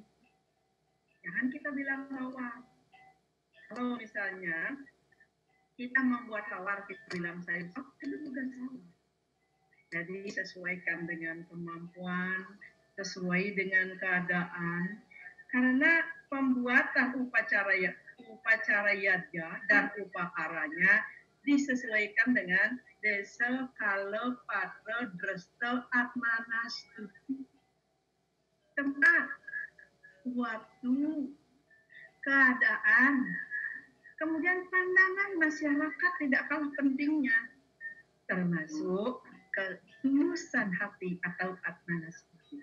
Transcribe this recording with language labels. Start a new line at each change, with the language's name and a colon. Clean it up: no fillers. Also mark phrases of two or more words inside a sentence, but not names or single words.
Indonesian: Jangan kita bilang tawar. Kalau misalnya kita membuat tawar, kita bilang sayur sop, itu juga salah. Jadi sesuaikan dengan kemampuan, sesuai dengan keadaan, karena pembuatan upacara yadnya dan upakaranya disesuaikan dengan desa, kala, patra, dresta, atmana, stuti. Tempat, waktu, keadaan, kemudian pandangan masyarakat tidak kalah pentingnya, termasuk ketulusan hati atau atmana stuti.